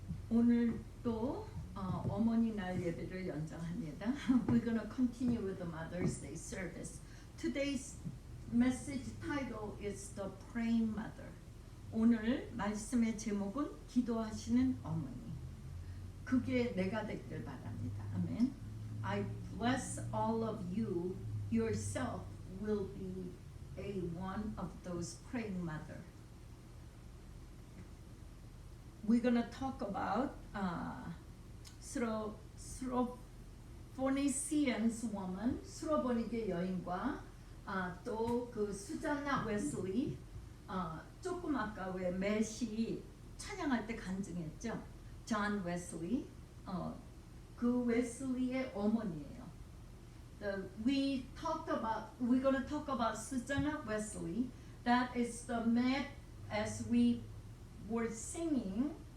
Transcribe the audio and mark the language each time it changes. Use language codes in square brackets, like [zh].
[ko] 오늘 또 어머니 날 예배를 연장합니다. [en] We're gonna continue with the Mother's Day service. Today's message title is The Praying Mother. [ko] 오늘 말씀의 제목은 기도하시는 어머니. 그게 내가 되길 바랍니다. 아멘. [en] I bless all of you. Yourself will be a one of those praying mother. We're gonna talk about Syrophoenicians woman, [ko] 수로보니게 여인과 또 그 수잔나 웨슬리, 조금 아까 왜 맷이 찬양할 때 간증했죠. 존 웨슬리, 그 웨슬리의 어머니예요. [en] We're gonna talk about Susanna Wesley. That is the Met as we were singing.